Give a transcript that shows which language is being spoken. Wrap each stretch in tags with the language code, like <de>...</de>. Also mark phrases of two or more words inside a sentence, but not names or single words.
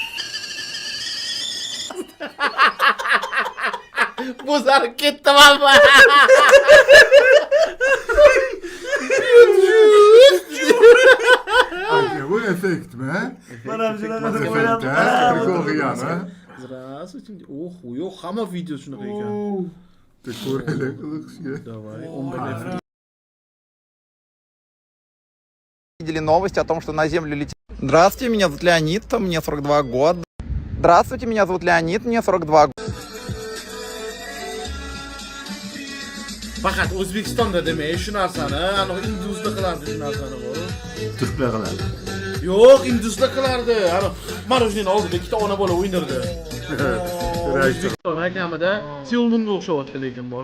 <uz>Bozarib ketdim alba. Bu effektmi? Mana shunaqa deb Effekt, o'ylab. ha? Prikol qilganmi?</uz> <ru>Здравствуйте. Ох,</ru> <uz>yo'q, hamma video shunaqa ekan. Ko'raylik qilishga.</uz> <ru>Давай, 11 Видели новость о том, что на Землю летит. Здравствуйте, меня зовут Леонид, мне 42 года. Здравствуйте, меня зовут Леонид, мне 42 года.</ru> <uz>Faqat O'zbekistonda demay shu narsani, aniq indusda qilardi shu narsani bor. Turklar qiladi. Yo'q, indusda qilardi. Aniq marojnini oldida ikkita ona bola o'ynardi. O'zbekiston reklamada Seulnga o'xshyapti lekin bor.</uz>